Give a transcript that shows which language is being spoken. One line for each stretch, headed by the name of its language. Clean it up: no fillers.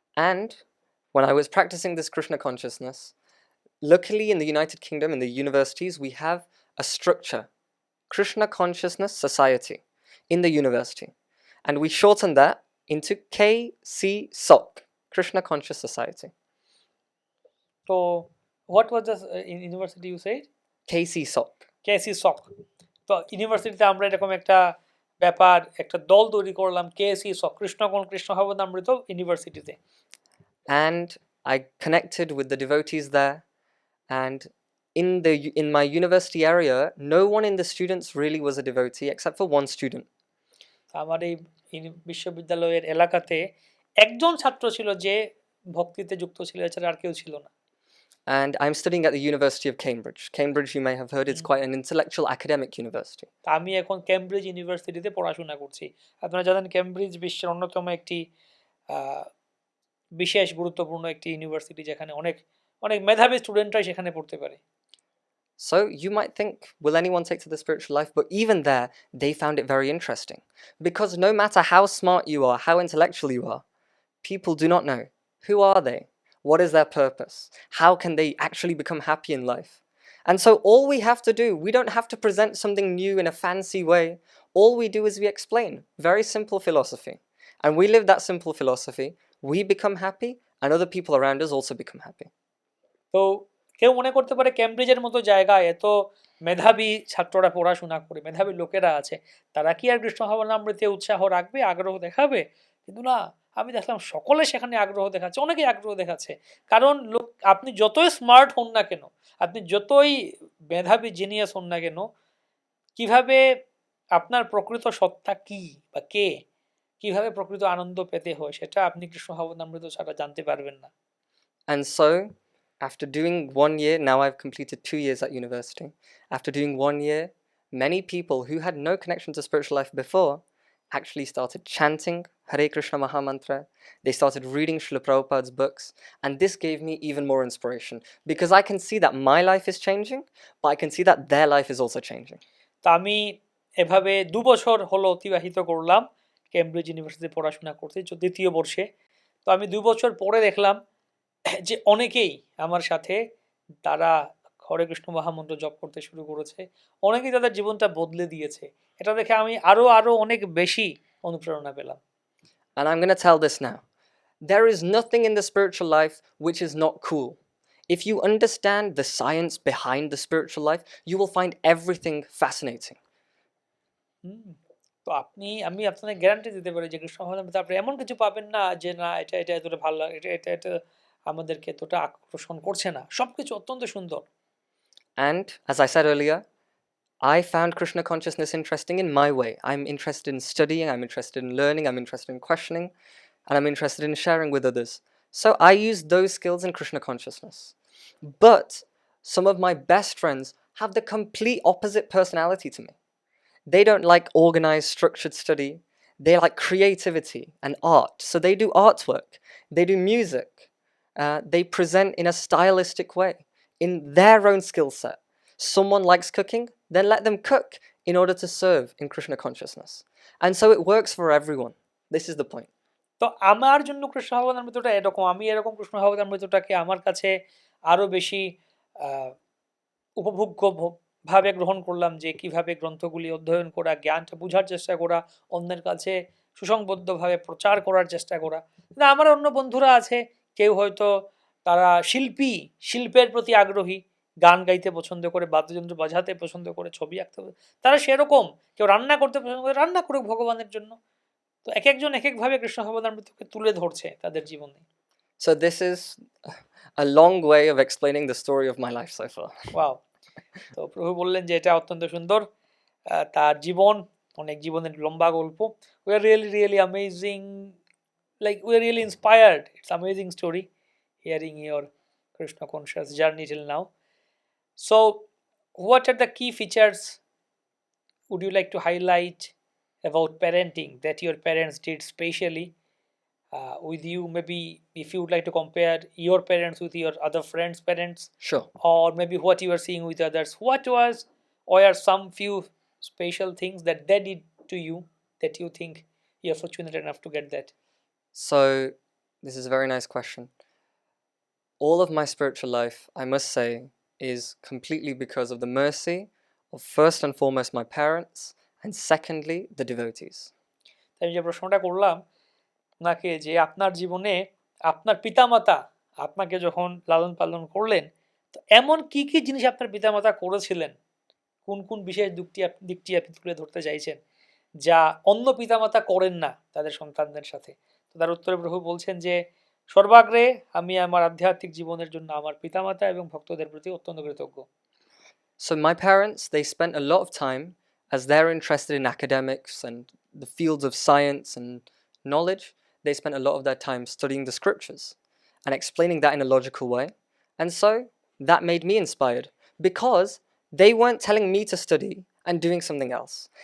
English: And when I was practicing this Krishna consciousness, luckily in the United Kingdom, in the universities, we have a structure, Krishna Consciousness Society, in the university. And we shortened that into KCSOC, Krishna Conscious Society. So what was the university you said? KCSOC. KCSOC.
Bangla: তো ইউনিভার্সিটিতে আমরা এরকম একটা ব্যাপার, একটা দল তৈরি করলাম, KCSOC, কৃষ্ণ ভাবনামৃত ইউনিভার্সিটিতে।
English: And I connected with the devotees there, and in my university area, no one in the students really was a devotee except for one student.
Bangla: আমার এই বিশ্ববিদ্যালয়ের এলাকাতে একজন ছাত্র ছিল যে ভক্তিতে যুক্ত ছিল, এছাড়া আর কেউ ছিল না।
English: And I'm studying at the University of Cambridge. Cambridge, you may have heard, it's quite an intellectual academic university.
Bangla: আমি এখন কেমব্রিজ ইউনিভার্সিটিতে পড়াশোনা করছি। আপনারা জানেন কেমব্রিজ বিশ্বের অন্যতম একটি বিশেষ গুরুত্বপূর্ণ একটি ইউনিভার্সিটি, যেখানে অনেক অনেক মেধাবী স্টুডেন্টরাই সেখানে পড়তে পারে।
English: So you might think, will anyone take to the spiritual life? But even there, they found it very interesting. Because no matter how smart you are, how intellectual you are, people do not know. Who are they? What is their purpose? How can they actually become happy in life? And so all we have to do, we don't have to present something new in a fancy way. All we do is we explain very simple philosophy. And we live that simple philosophy, we become happy, and other people around us also become happy.
Bangla: তো কেউ মনে করতে পারে ক্যামব্রিজের মতো জায়গায় এত মেধাবী ছাত্ররা পড়াশোনা করে, মেধাবী লোকেরা আছে, তারা কি আর কৃষ্ণ ভাবনামৃতে উৎসাহ রাখবে, আগ্রহ দেখাবে? কিন্তু না, আমি দেখলাম সকলে সেখানে আগ্রহ দেখাচ্ছে, অনেকেই আগ্রহ দেখাচ্ছে। কারণ লোক, আপনি যতই স্মার্ট হন না কেন, আপনি যতই মেধাবী জিনিয়াস হন না কেন, কিভাবে আপনার প্রকৃত সত্তা কি বা কে, কিভাবে প্রকৃত আনন্দ পেতে হয়, সেটা আপনি কৃষ্ণ ভাবনামৃত ছাড়া জানতে পারবেন না।
English: And so, after doing 1 year, now I've completed 2 years at university. After doing 1 year, many people who had no connection to spiritual life before actually started chanting Hare Krishna Mahamantra. They started reading Srila Prabhupada's books, and this gave me even more inspiration because I can see that my life is changing, but I can see that their life is also changing.
Bangla: তা আমি এভাবে 2 বছর হলো অতিবাহিত করলাম Cambridge ইউনিভার্সিটিতে পড়াশোনা করতে, দ্বিতীয় বর্ষে। তো আমি 2 বছর পরে দেখলাম যে অনেকেই আমার সাথে, তারা হরে কৃষ্ণ মহামন্ত্র জপ করতে শুরু করেছে, অনেকেই তাদের জীবনটা বদলে দিয়েছে। এটা দেখে আমি আরো অনেক বেশি অনুপ্রেরণা পেলাম।
English: And I'm going to tell this now. There is nothing in the spiritual life which is not cool. If you understand the science behind the spiritual life, you will find everything fascinating.
Bangla: তো আমি আপনাদের guarantee দিতে পারি যে কৃষ্ণ ভাবনামৃতে আপনি এমন কিছু পাবেন না যে না এটা এতটা ভালো লাগে, এটা আমাদেরকে এতটা আকর্ষণ করছে না, সবকিছু অত্যন্ত সুন্দর।
English: And as I said earlier, I found Krishna consciousness interesting in my way. I'm interested in studying, I'm interested in learning, I'm interested in questioning, and I'm interested in sharing with others. So I use those skills in Krishna consciousness. But some of my best friends have the complete opposite personality to me. They don't like organized, structured study. They like creativity and art. So they do artwork, they do music, they present in a stylistic way, in their own skill set. Someone likes cooking, then let them cook in order to serve in Krishna consciousness. And so it works for everyone. This is the point.
Bangla: তো আমার জন্য কৃষ্ণ ভাবনামৃতটা এরকম, আমি এরকম কৃষ্ণ ভাবনামৃতটাকে আমার কাছে আরো বেশি উপভোগ্য ভাবে গ্রহণ করলাম, যে কিভাবে গ্রন্থগুলি অধ্যয়ন করা, জ্ঞানটা বোঝার চেষ্টা করা, অন্যের কাছে সুসংবদ্ধভাবে প্রচার করার চেষ্টা করা। না, আমার অন্য বন্ধুরা আছে, কেউ হয়তো তারা শিল্পের প্রতি আগ্রহী, গান গাইতে পছন্দ করে, বাদ্যযন্ত্র বাজাতে পছন্দ করে, ছবি আঁকতে, তারা সেরকম, কেউ রান্না করতে পছন্দ করে, রান্না করুক ভগবানের জন্য। তো এক একজন এক একভাবে কৃষ্ণ ভাবনামৃতকে তুলে ধরছে তাদের জীবনে।
English: So this is a long way of explaining the story of my life so far. Wow.
Bangla: তো প্রভু বললেন যে এটা অত্যন্ত সুন্দর, তার জীবন অনেক জীবনের লম্বা গল্প।
English: We are really amazing, like we are really inspired. It's amazing story hearing your Krishna conscious journey till now. So what are the key features would you like to highlight about parenting that your parents did specially with you? Maybe if you would like to compare your parents with your other friends' parents, Sure. or maybe what you are seeing with others, what was or are some few special things that they did to you that you think you're fortunate enough to get that? So this is a very nice question. All of my spiritual life, I must say, is completely because of the mercy of first and foremost my parents, and secondly the devotees.
Bangla: আমি যে প্রশ্নটা করলাম আপনাকে, যে আপনার জীবনে আপনার পিতামাতা আপনাকে যখন লালন পালন করলেন, তো এমন কি কি জিনিস আপনার পিতামাতা করেছিলেন, কোন বিশেষ দিকটি আপনি তুলে ধরতে চাইছেন যা অন্য পিতামাতা করেন না তাদের সন্তানদের সাথে? তো তার উত্তরে প্রভু বলছেন যে সর্বাগ্রে আমি আমার আধ্যাত্মিক জীবনের জন্য আমার পিতামাতা এবং ভক্তদের প্রতি অত্যন্ত কৃতজ্ঞ।
English: So my parents, they spent a lot of time, as they're interested in academics and the fields of science and knowledge, they spent a lot of their time studying the scriptures and explaining that in a logical way. And so that made me inspired because they weren't telling me to study and doing something else.